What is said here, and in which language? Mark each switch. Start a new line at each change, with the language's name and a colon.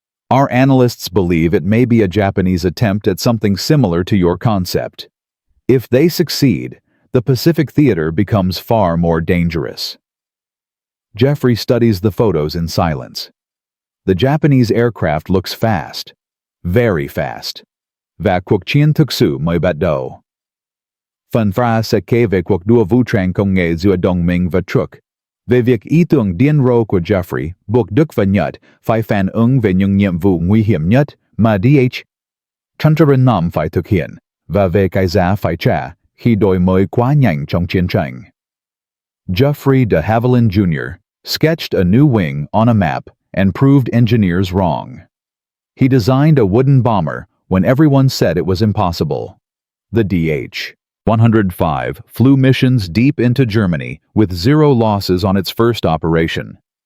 English: Our analysts believe it may be a Japanese attempt at something similar to your concept. If they succeed, the Pacific theater becomes far more dangerous. Geoffrey studies the photos in silence. The Japanese aircraft looks fast. Very fast.
Vietnamese: Và cuộc chiến thực sự mới bắt đầu. Phần fra sẽ kể về cuộc đua vũ trang công nghệ giữa đồng minh và Trung. Về việc ý tưởng điên rồ của Geoffrey buộc Đức và Nhật phải phản ứng về những nhiệm vụ nguy hiểm nhất mà DH.105 phải thực hiện, và về cái giá phải trả khi đổi mới quá nhanh trong chiến tranh.
English: Geoffrey de Havilland Jr. sketched a new wing on a map and proved engineers wrong. He designed a wooden bomber when everyone said it was impossible. The DH.105 flew missions deep into Germany with 0 losses on its first operation.